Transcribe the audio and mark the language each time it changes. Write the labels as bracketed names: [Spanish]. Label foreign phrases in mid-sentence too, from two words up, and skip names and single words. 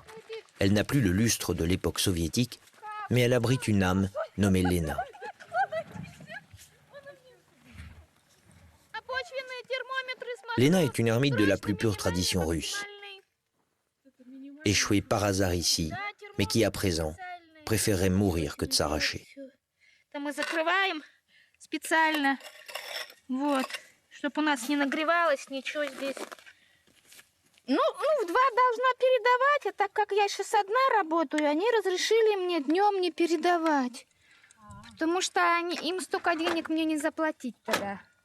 [French] Elle n'a plus le lustre de l'époque soviétique, mais elle abrite une âme nommée Lena. Lena est une ermite de la plus pure tradition russe, échouée par hasard ici, mais qui à présent préférerait mourir que de s'arracher. [Russian] Мы закрываем специально, вот, чтобы у нас не нагревалось ничего здесь. Ну, в 2 должна передавать, а так как я сейчас одна работаю, они разрешили мне днем не передавать. Потому что им столько денег мне не заплатить тогда.